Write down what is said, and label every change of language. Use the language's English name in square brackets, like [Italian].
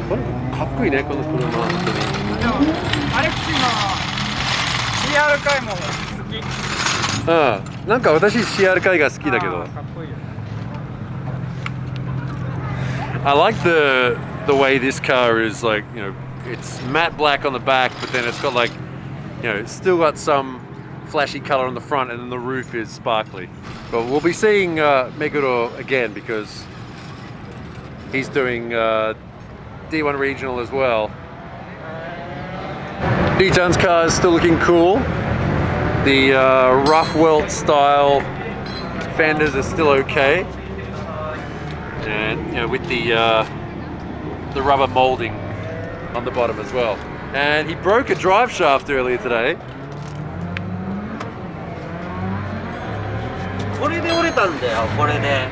[Japanese] これかっこいいね、この車。本当に。でもアレクシーの CR 回も好き。うん。なんか私 CR 回が好きだけど。かっこいいよ。 [English] I like the way this car is like, you know, it's matte black on the back, but then it's got like, you know, it's still got some flashy color on the front, and then the roof is sparkly. But we'll be seeing Meguro again because he's doing D1 Regional as well. D-Tun's car is still looking cool. The rough welt style fenders are still okay. And you know, with the rubber molding on the bottom as well. And he broke a drive shaft earlier today. [Japanese] これで折れたんだよ、これで。